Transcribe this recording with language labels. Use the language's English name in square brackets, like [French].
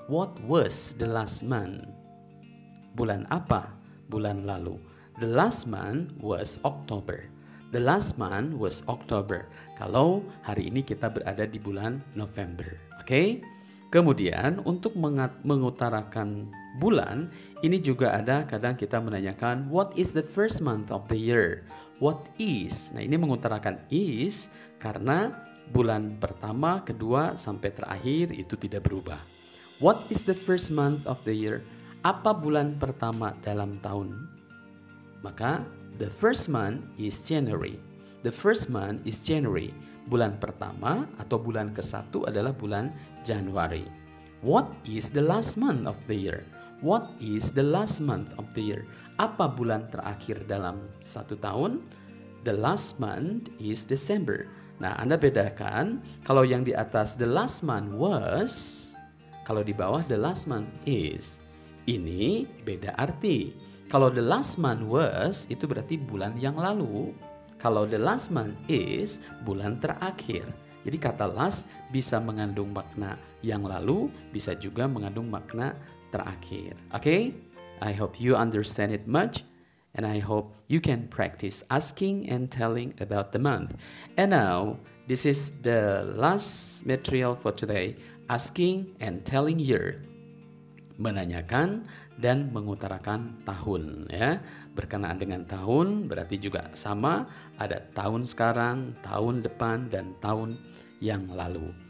[English] What was the last month? [Indonesian] Bulan apa? Bulan lalu. [English] The last month was October. The last month was October. [Indonesian] Kalau hari ini kita berada di bulan November. Okay? Kemudian untuk mengutarakan bulan, ini juga ada kadang kita menanyakan [English] what is the first month of the year? What is? [Indonesian] Nah, ini mengutarakan is karena bulan pertama, kedua sampai terakhir itu tidak berubah. [English] What is the first month of the year? [Indonesian] Apa bulan pertama dalam tahun? [English] Maka the first month is January. The first month is January. [Indonesian] Bulan pertama atau bulan ke-1 adalah bulan Januari. [English] What is the last month of the year? What is the last month of the year? [Indonesian] Apa bulan terakhir dalam satu tahun? [English] The last month is December. [Indonesian] Nah, Anda bedakan kalau yang di atas [English] the last month was, [Indonesian] kalau di bawah [English] the last month is. [Indonesian] Ini beda arti. Kalau [English] the last month was [Indonesian] itu berarti bulan yang lalu. Kalau [English] the last month is [Indonesian] bulan terakhir. Jadi kata last bisa mengandung makna yang lalu, bisa juga mengandung makna terakhir. [English] Okay? I hope you understand it much. And I hope you can practice asking and telling about the month. And now, this is the last material for today. Asking and telling year. [Indonesian] Menanyakan dan mengutarakan tahun. Ya. Berkenaan dengan tahun berarti juga sama. Ada tahun sekarang, tahun depan, dan tahun yang lalu.